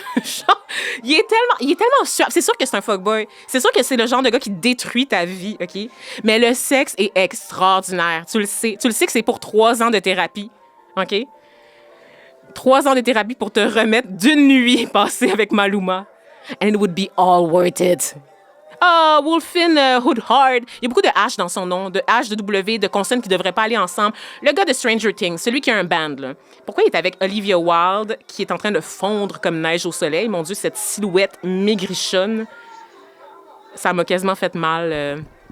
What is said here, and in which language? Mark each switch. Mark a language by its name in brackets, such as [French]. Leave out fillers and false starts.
[French] Genre, il est tellement suave. C'est sûr que c'est un fuckboy. C'est sûr que c'est le genre de gars qui détruit ta vie, OK? Mais le sexe est extraordinaire. Tu le sais. Tu le sais que c'est pour 3 ans de thérapie, OK? 3 ans de thérapie pour te remettre d'une nuit passée avec Maluma. [English] And it would be all worth it. Wolfin Hoodhard. [French] Il y a beaucoup de H dans son nom, de H, de W, de consonnes qui ne devraient pas aller ensemble. Le gars de Stranger Things, celui qui a un band, là. Pourquoi il est avec Olivia Wilde, qui est en train de fondre comme neige au soleil? Mon Dieu, cette silhouette maigrichonne. Ça m'a quasiment fait mal.